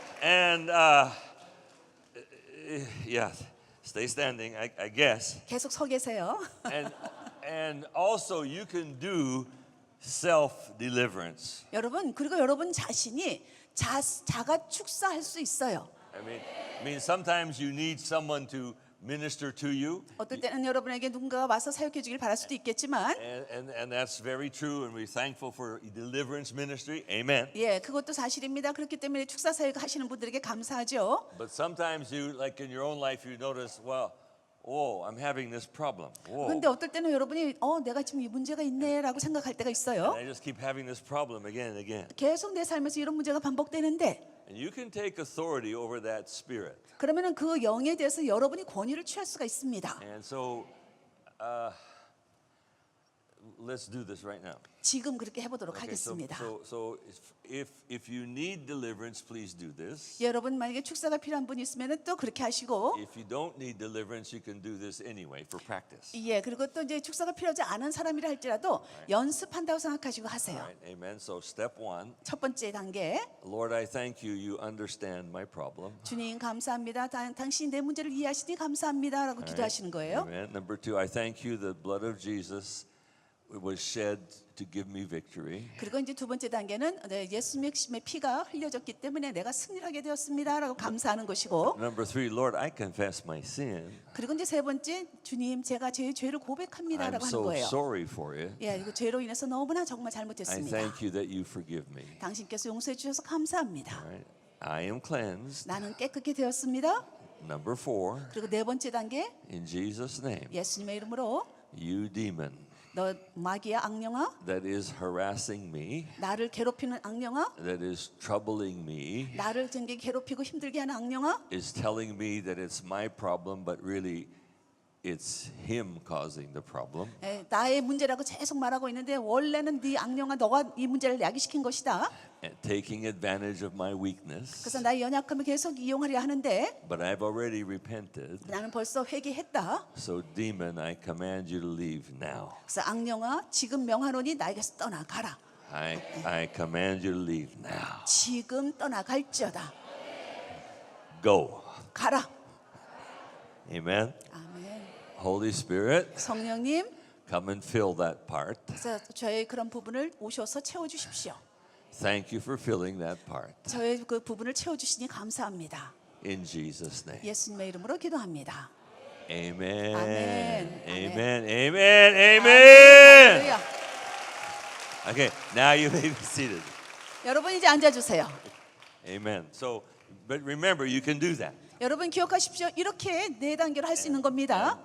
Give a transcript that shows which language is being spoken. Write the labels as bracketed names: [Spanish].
[English] And yeah, stay standing, I guess. [Korean] 계속 서 계세요. [English] And also you can do self deliverance. [Korean] 여러분, 그리고 여러분 자신이 자가 축사할 수 있어요. [English] I mean sometimes you need someone to minister to you. [Korean] 어떨 때는 여러분에게 누군가가 와서 사역해 주길 바랄 수도 있겠지만 [English] And that's very true, and we're thankful for deliverance ministry. Amen. [Korean] 예, 그것도 사실입니다. 그렇기 때문에 축사 사역 하시는 분들에게 감사하죠. [English] But sometimes you, like in your own life, you notice, well, oh, I'm having this problem. Whoa. [Korean] 그런데 어떨 때는 여러분이 내가 지금 이 문제가 있네라고 생각할 때가 있어요. [English] And I just keep having this problem again and again. [Korean] 계속 내 삶에서 이런 문제가 반복되는데 [English] And you can take authority over that spirit. [Korean] 그러면은 그 영에 대해서 여러분이 권위를 취할 수가 있습니다. [English] And so, let's do this right now. [Korean] 지금 그렇게 해보도록 [English] Okay, [Korean] 하겠습니다. [English] so if you need deliverance, please do this. [Korean] 여러분 만약에 축사가 필요한 분 있으면은 또 그렇게 하시고 [English] If you don't need deliverance, you can do this anyway for practice. [Korean] 예, 그리고 또 이제 축사가 필요하지 않은 사람이라 할지라도 연습한다고 생각하시고 하세요. [English] All right, amen. So step 1, [Korean] 첫 번째 단계, [English] Lord, I thank you. You understand my problem. [Korean] 주님 감사합니다. 당신이 내 문제를 이해하시니 감사합니다라고 [English] All right, [Korean] 기도하시는 거예요. [English] Amen. Number 2, I thank you. The blood of Jesus was shed to give me victory. [Korean] 그리고 이제 두 번째 단계는 예수님의 피가 흘려졌기 때문에 내가 승리를 하게 되었습니다라고 감사하는 것이고, [English] Number 3, Lord, I confess my sin. [Korean] 그리고 이제 세 번째, 주님 제가 제 죄를 [English] I'm [Korean] 고백합니다라고 하는 [English] so [Korean] 거예요. [English] sorry for it. [Korean] 예, 이거 죄로 인해서 너무나 정말 [English] I [Korean] 잘못했습니다. [English] thank you that you forgive me. [Korean] 당신께서 용서해 주셔서 감사합니다. [English] All right. I am cleansed. [Korean] 나는 깨끗게 되었습니다. [English] Number 4, [Korean] 그리고 네 번째 단계, [English] in Jesus' name, [Korean] 예수님의 이름으로 [English] you demon [Korean] 너 마귀야 악령아, [English] that is harassing me, [Korean] 나를 괴롭히는 악령아, [English] that is troubling me, [Korean] 나를 굉장히 괴롭히고 힘들게 하는 악령아, [English] is telling me that it's my problem, but really it's him causing the problem. [Korean] 나의 문제라고 계속 말하고 있는데 원래는 네 악령아 너가 이 문제를 야기시킨 것이다. [English] And taking advantage of my weakness. [Korean] 그래서 나의 연약함을 계속 이용하려 하는데 [English] But I've already repented. [Korean] 나는 벌써 회개했다. [English] So demon, I command you to leave now. [Korean] 그래서 악령아 지금 명하노니 나에게서 떠나가라. [English] I command you to leave now. [Korean] 지금 떠나갈지어다. [English] Go. [Korean] 가라. [English] Amen. [Korean] 아멘. [English] Holy Spirit, [Korean] 성령님, [English] come and fill that part. [Korean] 그래서 저의 그런 부분을 오셔서 채워주십시오. [English] Thank you for filling that part. [Korean] 저의 그 부분을 채워주시니 감사합니다. [English] In Jesus' name. [Korean] 예수님의 이름으로 기도합니다. [English] Amen. [Korean] 아멘. [English] Amen. Amen. Amen. [Korean] 할렐루야. [English] Okay, now you may be seated. [Korean] 여러분 이제 앉아주세요. [English] Amen. So, but remember, you can do that. [Korean] 여러분 기억하십시오. 이렇게 네 단계로 할 수 있는 겁니다.